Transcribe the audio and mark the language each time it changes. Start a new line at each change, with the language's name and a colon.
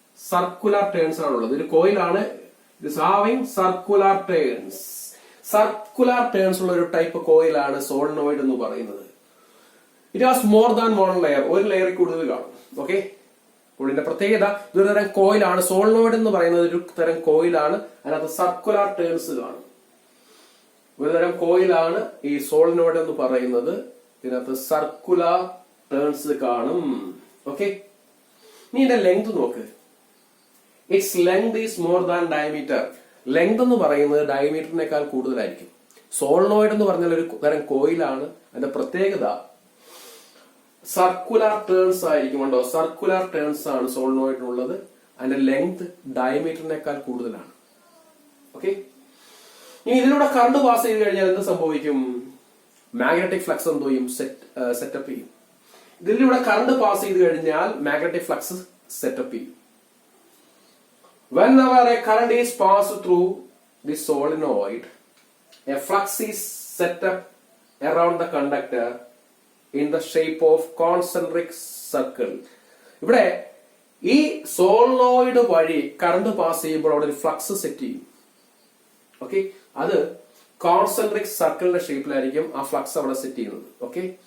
English: Circular turns
Malayalam: ആണുള്ളത്. ഒരു കോയിലാണ്.
English: It is having circular turns.
Malayalam: Circular turns ഉള്ള ഒരു ടൈപ്പ് കോയിലാണ് സോളിനോയിഡ് എന്ന് പറയുന്നത്.
English: It has more than one layer.
Malayalam: ഒരു ലെയറിൽ കൂടുതൽ കാണും. ഓക്കെ. ഇതിന്റെ പ്രത്യേകത ഇതൊരു തരം കോയിലാണ്. സോളിനോയിഡ് എന്ന് പറയുന്നത് ഒരു തരം കോയിലാണ്. അതിനകത്ത് സർക്കുലർ ടേൺസ് കാണും. ഒരു തരം കോയിലാണ് ഈ സോളിനോയിഡ് എന്ന് പറയുന്നത്. ഇതിനകത്ത് സർക്കുലർ ടേൺസ് കാണും. ഓക്കെ. നീ ഇതിന്റെ ലെങ്ത് നോക്ക്.
English: Its length is more than diameter.
Malayalam: Length എന്ന് പറയുന്നത് ഡയമീറ്ററിനേക്കാൾ കൂടുതലായിരിക്കും. സോളിനോയിഡ് എന്ന് പറഞ്ഞാൽ ഒരു തരം കോയിലാണ്. അതിന്റെ പ്രത്യേകത സർക്കുലർ ടേൺസ് ആയിരിക്കും. കണ്ടോ, സർക്കുലർ ടേൺസ് ആണ് സോളിനോയിഡിനുള്ളത്. അതിന്റെ ലെങ്ത് ഡയമീറ്ററിനേക്കാൾ കൂടുതലാണ്. ഓക്കെ. ഇനി ഇതിലൂടെ കറണ്ട് പാസ് ചെയ്ത് കഴിഞ്ഞാൽ എന്ത് സംഭവിക്കും? മാഗ്നറ്റിക് ഫ്ലക്സ് എന്ത് ചെയ്യും? സെറ്റപ്പ് ചെയ്യും. ഇതിലൂടെ കറണ്ട് പാസ് ചെയ്ത് കഴിഞ്ഞാൽ മാഗ്നറ്റിക് ഫ്ലക്സ് സെറ്റപ്പ് ചെയ്യും.
English: Whenever a current is passed through the solenoid, a flux is set up around the conductor in the shape of concentric circle.
Malayalam: ഇവിടെ ഈ സോളിനോയിഡ് വഴി കറണ്ട് പാസ് ചെയ്യുമ്പോൾ അവിടെ ഒരു ഫ്ലക്സ് സെറ്റ് ചെയ്യും. ഓക്കെ. അത് concentric സർക്കിളിന്റെ ഷേപ്പിലായിരിക്കും ആ ഫ്ലക്സ് അവിടെ സെറ്റ് ചെയ്യുന്നത്. ഓക്കെ.